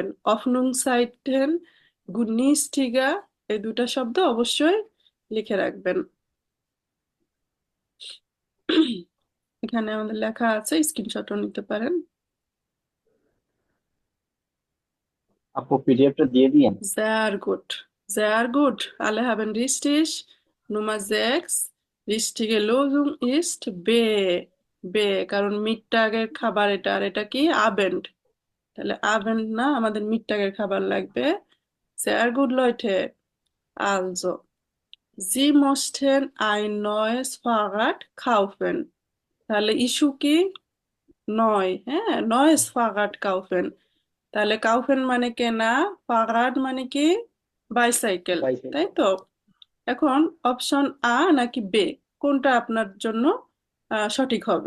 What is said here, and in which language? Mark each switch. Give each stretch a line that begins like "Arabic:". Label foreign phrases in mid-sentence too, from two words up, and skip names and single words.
Bangla: অফনুং সাইটেন, গুন্নিস্টিগা, এই দুটা শব্দ অবশ্যই লিখে রাখবেন। এখানে আমাদের লেখা আছে, স্ক্রিনশটও নিতে পারেন। আপু পিডিএফটা দিয়ে দিয়েন।
German: Sehr gut, sehr gut. Alle haben richtig. Nummer 6. Richtige Lösung ist B.
Bangla: B, কারণ মিডটাগের খাবার এটা, আর এটা কি, আবেন্ড। তাহলে আবেন্ড না, আমাদের মিডটাগের খাবার লাগবে।
German: Sehr gut, Leute. Also, Sie mussten ein neues Fahrrad kaufen.
Bangla: তাহলে ইস্যু কি, নয়, হ্যাঁ,
German: neues Fahrrad kaufen.
Bangla: তাহলে কাউফেন মানে কেনা, ফাগাট মানে কি, বাইসাইকেল, তাই তো? এখন অপশন নাকি বে, কোনটা আপনার জন্য সঠিক হবে?